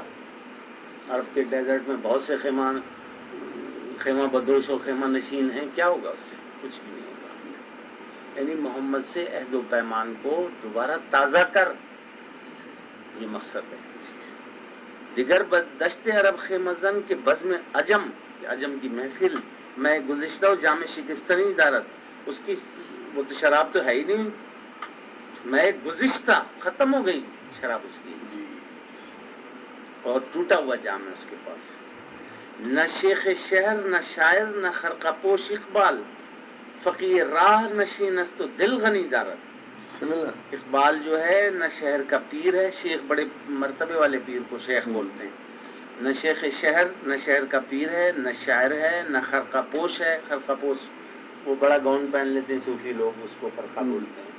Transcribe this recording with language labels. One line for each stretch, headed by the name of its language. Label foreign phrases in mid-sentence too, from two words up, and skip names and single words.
Urdu: عرب کے ڈیزرٹ میں بہت سے خیمہ بدوش و خیمہ نشین ہیں، کیا ہوگا اس سے؟ کچھ بھی نہیں ہوگا. یعنی محمد سے عہد و پیمان کو دوبارہ تازہ کر، یہ مقصد ہے.
Persian: دیگر دشت عرب خیمہ زن کے بزم عجم،
Urdu: عجم کی محفل،
Persian: میں گزشتہ و جامع شکستنی دارت.
Urdu: اس کی وہ تو شراب تو ہے ہی نہیں،
Persian: میں گزشتہ
Urdu: ختم ہو گئی شراب اس کی جی اور ٹوٹا ہوا جام ہے اس کے پاس.
Persian: نہ شیخ شہر نہ شاعر نہ خرقہ پوش اقبال فقیر راہ نشین است و دل غنی دارد.
Arabic: بسم اللہ.
Urdu: اقبال جو ہے نہ شہر کا پیر ہے، شیخ بڑے مرتبے والے پیر کو شیخ بولتے ہیں. نہ شیخ شہر نہ شہر کا پیر ہے، نہ شاعر ہے، نہ خرقہ پوش ہے. خرقہ پوش وہ بڑا گاؤن پہن لیتے ہیں صوفی لوگ، اس کو خرقہ بولتے ہیں.